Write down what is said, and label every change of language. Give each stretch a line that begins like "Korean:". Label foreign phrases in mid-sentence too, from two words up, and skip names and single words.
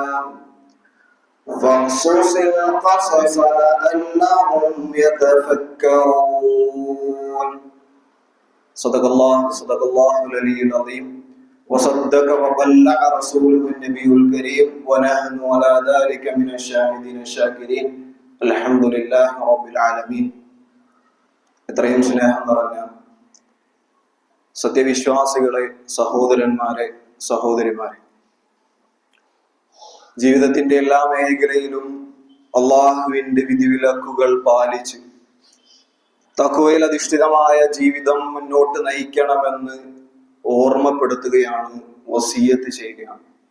Arabic: فاقصص القصص لعلهم يتفكرون صدق الله العلي العظيم وصدق وبلغ رسوله النبي الكريم ونحن على ذلك من الشاهدين الشاكرين الحمد لله رب العالمين.
Malayalam: എത്രയും സ്നേഹം നിറഞ്ഞ സത്യവിശ്വാസികളെ, സഹോദരന്മാരെ, സഹോദരിമാരെ, ജീവിതത്തിന്റെ എല്ലാ മേഖലയിലും അള്ളാഹുവിന്റെ വിധിവിലക്കുകൾ പാലിച്ച് തഖ്വയിൽ അധിഷ്ഠിതമായ ജീവിതം മുന്നോട്ട് നയിക്കണമെന്ന് ഓർമ്മപ്പെടുത്തുകയാണ്, വസിയത്ത് ചെയ്യുകയാണ്.